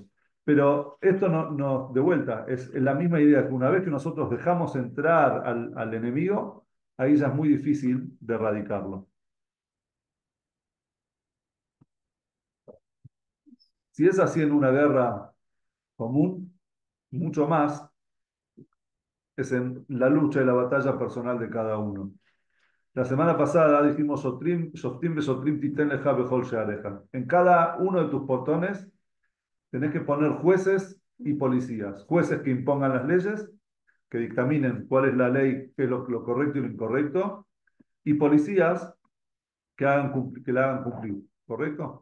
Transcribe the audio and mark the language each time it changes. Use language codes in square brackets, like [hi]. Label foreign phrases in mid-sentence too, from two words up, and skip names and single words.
[es] Pero esto no, de vuelta, es la misma idea que una vez que nosotros dejamos entrar al enemigo, ahí ya es muy difícil de erradicarlo. Si es así en una guerra común, mucho más es en la lucha y la batalla personal de cada uno. La semana pasada dijimos, [he] שופטים ושוטרים תתן לך בכל שעריך. [es] En cada uno de tus portones tenés que poner jueces y policías. Jueces que impongan las leyes, que dictaminen cuál es la ley, qué es lo correcto y lo incorrecto, y policías que la hagan cumplir. ¿Correcto?